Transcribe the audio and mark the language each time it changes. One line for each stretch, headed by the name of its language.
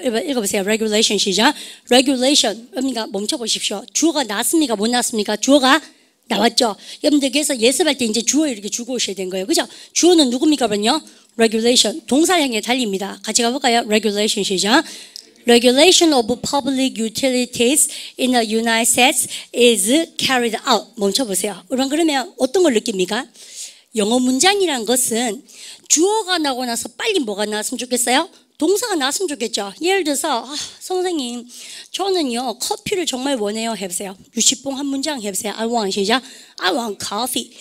Korean: 읽어보세요. regulation 시작. regulation. 여러분들 멈춰보십시오. 주어가 나왔습니까? 못 나왔습니까? 주어가 나왔죠. 여러분들 그래서 예습할 때 이제 주어 이렇게 주고 오셔야 되는 거예요. 그죠? 주어는 누굽니까? 그러면요? regulation. 동사 향해 달립니다. 같이 가볼까요? regulation 시작.
English: Regulation of public utilities in the United States is carried out.
Korean: 멈춰보세요. 그러면 어떤 걸 느낍니까? 영어 문장이란 것은 주어가 나오고 나서 빨리 뭐가 나왔으면 좋겠어요? 동사가 나왔으면 좋겠죠. 예를 들어서 선생님 저는요 커피를 정말 원해요 해보세요. 유치뽕 한 문장 해보세요.
English: I want 시작. I want coffee.